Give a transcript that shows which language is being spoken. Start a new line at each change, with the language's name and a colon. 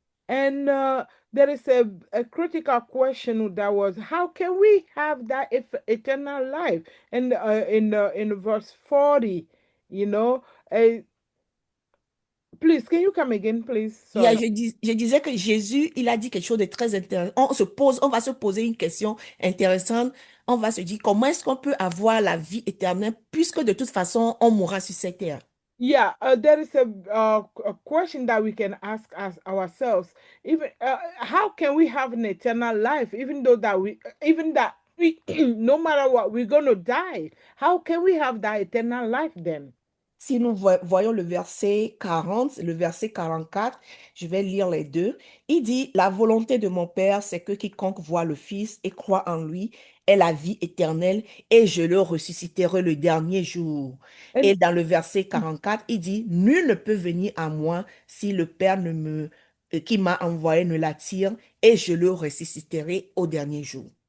English: And there is a critical question that was, how can we have that eternal life? And in verse 40, you know, please, can you come again, please? Sorry.
French: Je disais que Jésus, il a dit quelque chose de très intéressant. On va se poser une question intéressante. On va se dire, comment est-ce qu'on peut avoir la vie éternelle puisque de toute façon, on mourra sur cette terre.
English: Yeah, there is a question that we can ask us ourselves. Even how can we have an eternal life, even though that even that we, no matter what, we're gonna die? How can we have that eternal life then?
French: Si nous voyons le verset 40, le verset 44, je vais lire les deux. Il dit, la volonté de mon Père, c'est que quiconque voit le Fils et croit en lui ait la vie éternelle et je le ressusciterai le dernier jour. Et
English: And
French: dans le verset 44, il dit, nul ne peut venir à moi si le Père qui m'a envoyé ne l'attire et je le ressusciterai au dernier jour.